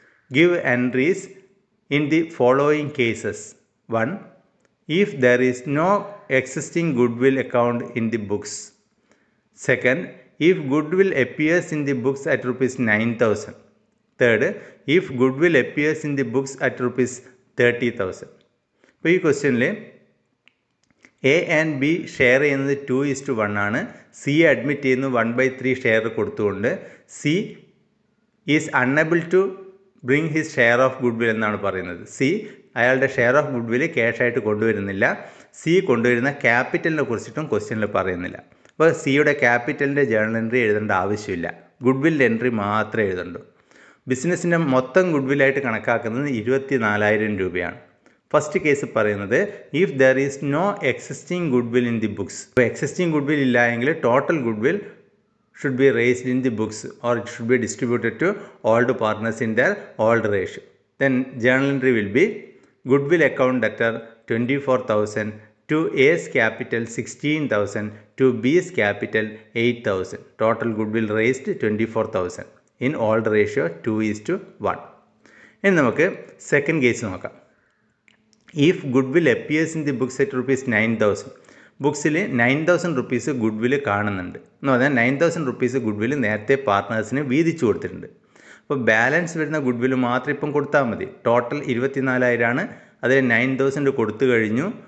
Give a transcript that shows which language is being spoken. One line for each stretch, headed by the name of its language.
English: Give entries in the following cases. 1. If there is no existing goodwill account in the books. Second, if goodwill appears in the books at rupees 9,000. Third, if goodwill appears in the books at rupees 30,000.
Malayalam: ഇപ്പോൾ ഈ ക്വസ്റ്റ്യനിൽ A and B share ചെയ്യുന്നത് 2:1 ആണ്. C admit ചെയ്യുന്നു 1/3 share കൊടുത്തുകൊണ്ട്
English: C is unable to bring his share of goodwill
Malayalam: എന്നാണ് പറയുന്നത്. C അയാളുടെ share of good will ക്യാഷായിട്ട് കൊണ്ടുവരുന്നില്ല. C കൊണ്ടുവരുന്ന ക്യാപിറ്റലിനെ കുറിച്ചിട്ടും ക്വസ്റ്റ്യനിൽ പറയുന്നില്ല. അപ്പോൾ സിയുടെ ക്യാപിറ്റലിൻ്റെ ജേണൽ എൻട്രി എഴുതേണ്ട ആവശ്യമില്ല, ഗുഡ് വില്ലിൻ്റെ എൻട്രി മാത്രമേ എഴുതണ്ടൂ. ബിസിനസ്സിൻ്റെ മൊത്തം ഗുഡ് വില്ലായിട്ട് കണക്കാക്കുന്നത് 24,000 രൂപയാണ്.
English: first case
Malayalam: പറയുന്നത്
English: If there is no existing goodwill in the books.
Malayalam: ഇപ്പോൾ എക്സിസ്റ്റിംഗ് ഗുഡ് വിൽ ഇല്ല എങ്കിൽ
English: Total goodwill should be raised in the books or it should be distributed to old partners in their old ratio. Then journal entry will be goodwill account debtor 24,000 to A's capital 16,000 to B's capital 8,000. Total goodwill raised 24,000 in old ratio 2:1.
Malayalam: ഇനി നമുക്ക് second case നോക്കാം.
English: If goodwill appears in the books at rupees 9,000.
Malayalam: ബുക്സിൽ 9,000 rupees good will കാണുന്നുണ്ട് എന്ന് പറഞ്ഞാൽ 9,000 rupees good will നേരത്തെ പാർട്ട്നേഴ്സിന് വീതിച്ചു കൊടുത്തിട്ടുണ്ട്. അപ്പോൾ ബാലൻസ് വരുന്ന ഗുഡ് വിൽ മാത്രം ഇപ്പം കൊടുത്താൽ മതി. ടോട്ടൽ 24,000 ആണ്, അതിൽ 9,000 കൊടുത്തു കഴിഞ്ഞു.